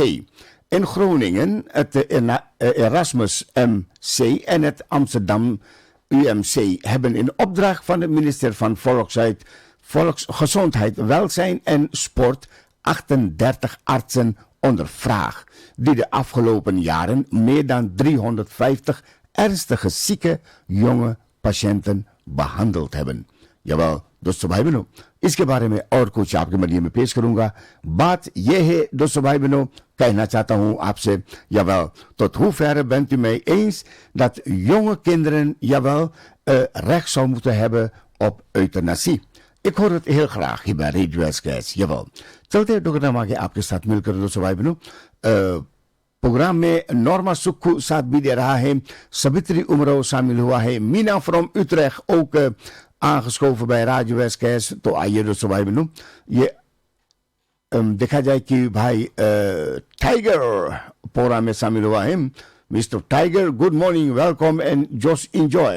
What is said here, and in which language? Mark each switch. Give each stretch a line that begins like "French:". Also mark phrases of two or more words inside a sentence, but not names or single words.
Dutch: In Groningen het Erasmus MC en het Amsterdam UMC hebben in opdracht van het ministerie van Volksgezondheid, Welzijn en Sport 38 artsen ondervraagd, die de afgelopen jaren meer dan 350 ernstige zieke jonge patiënten behandeld hebben. Jawel,
Hindi: दोस्तों भाई बहनों, इसके बारे में और कुछ आपके मध्य में पेश करूंगा. बात यह है दोस्तों भाई बहनों, कहना चाहता हूं आपसे,
Dutch: jawel, tot hoeverre bent u mee eens dat jonge kinderen, jawel, recht zou moeten hebben op euthanasie? Ik hoor het heel graag hier bij Radio SKS, jawel.
Hindi: चलते हैं प्रोग्राम आगे आपके साथ मिलकर दोस्तों भाई बहनों. प्रोग्राम में नॉर्मा सुक्खू साथ भी दे रहा है, सवित्री उमरो शामिल हुआ है, मीना फ्रॉम utrecht
Dutch: ook aangeschoven bij Radio SKS.
Hindi: तो आइए दोस्तों भाई बहनों, ये देखा जाए कि भाई टाइगर प्रोग्राम में शामिल हुआ है.
English: Mr. Tiger, good morning, welcome and just enjoy.